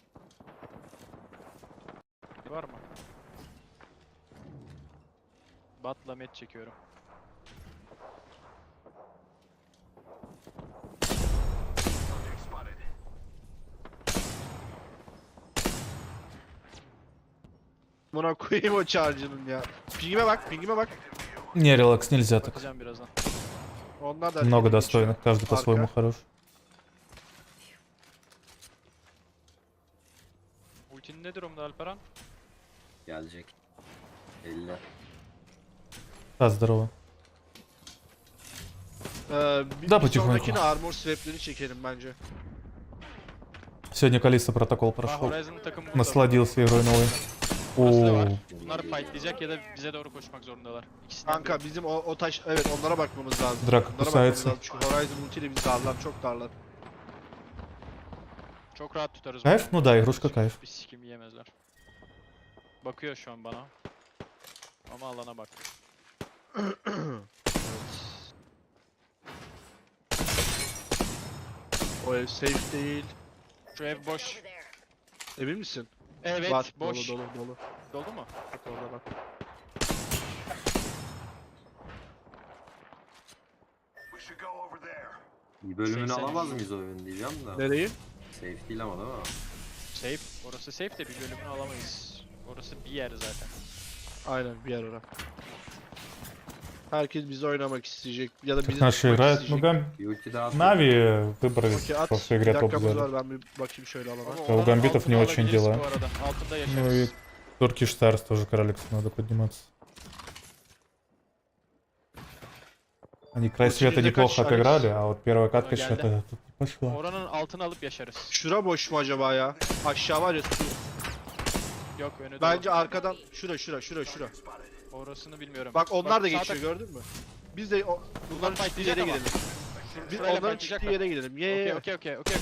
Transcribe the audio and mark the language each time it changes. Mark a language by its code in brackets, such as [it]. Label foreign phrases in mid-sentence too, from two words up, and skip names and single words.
[tr] Var mı? Batla met çekiyorum. Buna koyayım o charge'ının ya. Pingime bak, pingime bak. [ru] Не, релакс нельзя так. [tr] Onlar da [ru] Много достойных, каждый по-своему хорош. [tr] Ultin ne durumda Alperen? Gelecek. 50. [ru] Да, здорово. [tr] Bir sonrakine armor swap'leri çekelim bence. [ru] Сегодня Калиста протокол прошел. Насладился игрой новой. [tr] Bunlar fightlayacak ya da bize doğru koşmak zorundalar. Kanka bizim o taş, evet onlara bakmamız lazım. Drak Onlara bakmamız lazım çünkü Horizon ultiyle bizi darlar, çok darlar. Çok rahat tutarız. [ru] Кайф? Ну да, игрушка кайф. [tr] Bir sikim yiyemezler. Bakıyor şu an bana. Ama alana bak. O ev safe değil. Şu ev boş. Emin misin? Evet, var, boş. Dolu. Doldu mu? Bak orada bak. Bir bölümünü alamaz mıyız o oyunu diyeceğim de. Nereyi? Safe değil ama değil mi? Safe. Orası safe de bir bölümünü alamayız. Orası bir yer zaten. Aynen bir yer orada. Herkes bizi oynamak isteyecek ya da bizi [ru] Наши играют. Ну, Нави выбрались в прошлой игре топ-0. [tr] Ben bir bakayım şöyle alana. [ru] У гамбитов не очень дела. [tr] Altında [ru] Ну и Turkish Stars тоже Короликс надо подниматься. Они край света неплохо отыграли, а вот первая катка [tr] Geldi. [ru] что-то тут пошла. [tr] Oranın altını alıp yaşarız. Şura boş mu acaba ya? Aşağı var ya. Yok önü dolu. Bence arkadan şura. Orasını bilmiyorum. Bak onlar da sağda- geçiyor gördün mü? Biz de bunların çıktığı yere fightlayacak ama. gidelim. Biz Şurayla onların fightlayacaklar. çıktığı yere gidelim. Okey.